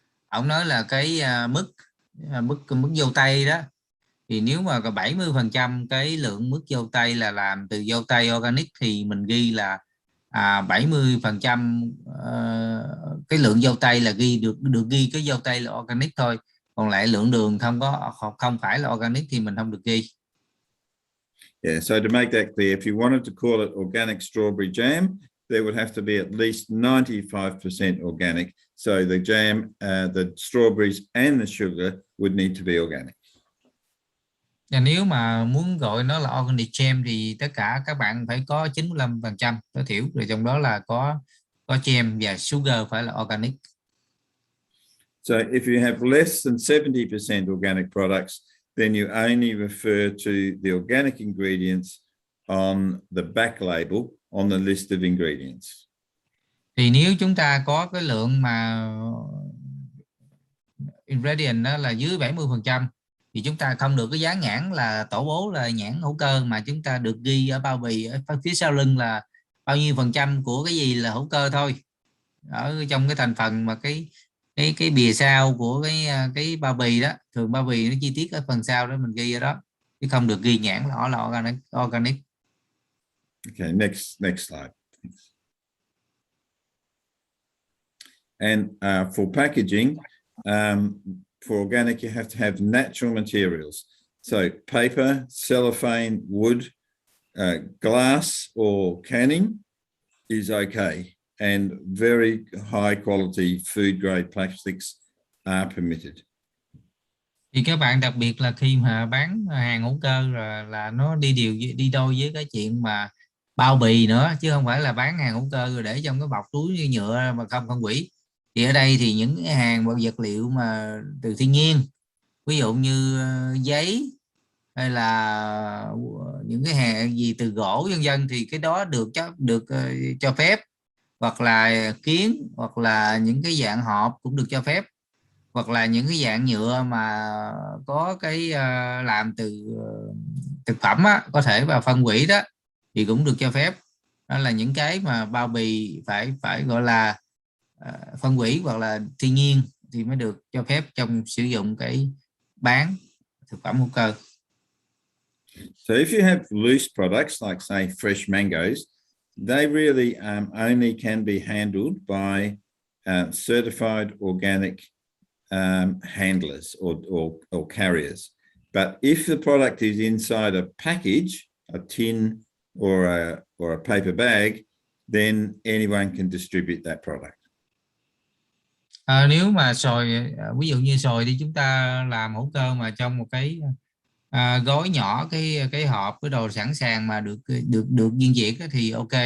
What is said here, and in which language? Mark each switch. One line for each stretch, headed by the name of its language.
Vietnamese: Ông nói là cái mứt dâu tây đó, thì nếu mà có 70% cái lượng mứt dâu tây là làm từ dâu tây organic thì mình ghi là 70% cái lượng dâu tây là được ghi cái dâu tây là organic thôi, còn lại lượng đường không phải là organic thì mình không được ghi.
English: Yeah, so to make that clear, if you wanted to call it organic strawberry jam, there would have to be at least 95% organic. So the jam, the strawberries and the sugar would need to be organic.
Vietnamese: Và nếu mà muốn gọi nó là organic jam thì tất cả các bạn phải có 95% tối thiểu, rồi trong đó là có jam và sugar phải là organic.
English: So if you have less than 70% organic products, then you only refer to the organic ingredients on the back label on the list of ingredients.
Vietnamese: Thì nếu chúng ta có cái lượng mà ingredient đó là dưới 70% thì chúng ta không được cái dán nhãn là tổ bố là nhãn hữu cơ, mà chúng ta được ghi ở bao bì ở phía sau lưng là bao nhiêu % của cái gì là hữu cơ thôi, ở trong cái thành phần mà cái bìa sau của cái bao bì đó. Thường bao bì nó chi tiết ở phần sau đó mình ghi ở đó, chứ không được ghi nhãn là organic.
English: Okay, next slide. And for packaging, for organic, you have to have natural materials. So paper, cellophane, wood, glass or canning is okay. And very high quality food grade plastics are permitted.
Vietnamese: Thì các bạn đặc biệt là khi mà bán hàng hữu cơ là nó đi đôi với cái chuyện mà bao bì nữa, chứ không phải là bán hàng hữu cơ rồi để trong cái bọc túi nhựa mà không phân hủy. Thì ở đây thì những cái hàng vật liệu mà từ thiên nhiên, ví dụ như giấy hay là những cái hàng gì từ gỗ vân vân, thì cái đó được cho phép, hoặc là kiến, hoặc là những cái dạng hộp cũng được cho phép, hoặc là những cái dạng nhựa mà có cái làm từ thực phẩm á, có thể vào phân hủy đó thì cũng được cho phép. Đó là những cái mà bao bì phải gọi là phân hủy hoặc là thiên nhiên thì mới được cho phép trong sử dụng cái bán thực phẩm hữu cơ.
English: So if you have loose products like say fresh mangoes, they really only can be handled by certified organic handlers or carriers. But if the product is inside a package, a tin or a paper bag, then anyone can distribute that product.
Vietnamese: Nếu mà xoài, ví dụ như xoài thì chúng ta làm hữu cơ mà trong một cái gói nhỏ, cái hộp cái đồ sẵn sàng mà được viên chuyển thì ok.